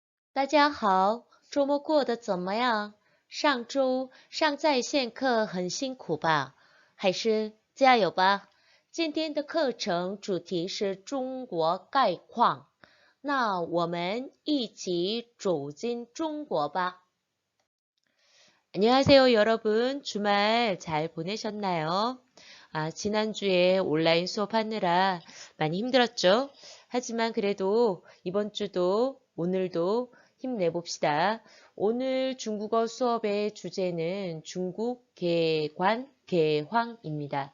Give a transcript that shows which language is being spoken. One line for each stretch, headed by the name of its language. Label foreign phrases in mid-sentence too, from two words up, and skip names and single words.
Chinese: 大家好，周末过得怎么样？上周上在线课很辛苦吧？还是加油吧？今天的课程主题是中国概况，那我们一起走进中国吧。
Korean: 안녕하세요, 여러분. 주말 잘 보내셨나요? 지난주에 온라인 수업하느라 많이 힘들었죠? 하지만 그래도 이번 주도 오늘도 힘내봅시다. 오늘 중국어 수업의 주제는 중국 개관, 개황입니다.